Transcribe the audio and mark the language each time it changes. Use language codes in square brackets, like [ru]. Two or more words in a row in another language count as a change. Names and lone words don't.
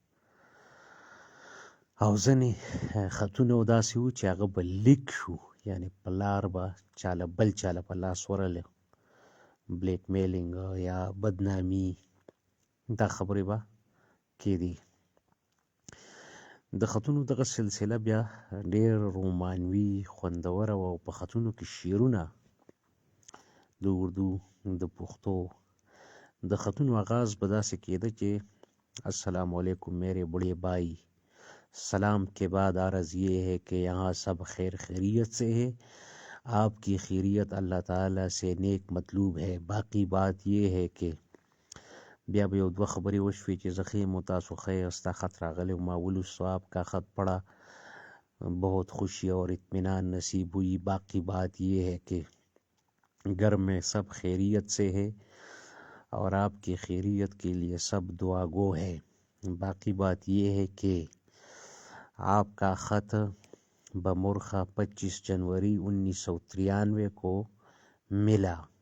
[ps] او ځینې خطونه داسې وو چې هغه به لیک شو، یعنې پلار به بل چاله په لاس ورلی، بلیک میلینګ یا بدنامي، دا خبرې به کېدې. د خطونو دغه سلسله بیا ډېر رومانوي خوندوره وه، او په خطونو کې شعرونه د اردو، د پښتو د خطونو آغاز به داسې کېده چې [ur] السلام علیکم میرے بڑے بھائی، سلام کے بعد عرض یہ ہے کہ یہاں سب خیر خیریت سے ہے، آپ کی خیریت اللہ تعالیٰ سے نیک مطلوب ہے، باقی بات یہ ہے کہ [ps] بیا به یو دوه خبرې وشوې چې زه ښه یم او تاسو ښه یاست، ستا خط راغلی و، ما ولوستو، [ur] آپ کا خط پڑھا، بہت خوشی اور اطمینان نصیب ہوئی، باقی بات یہ ہے کہ گھر میں سب خیریت سے ہے اور آپ کی خیریت کے لیے سب دعا گو ہے، باقی بات یہ ہے کہ آپ کا خط بمرخہ 25 جنوری 1993 کو ملا،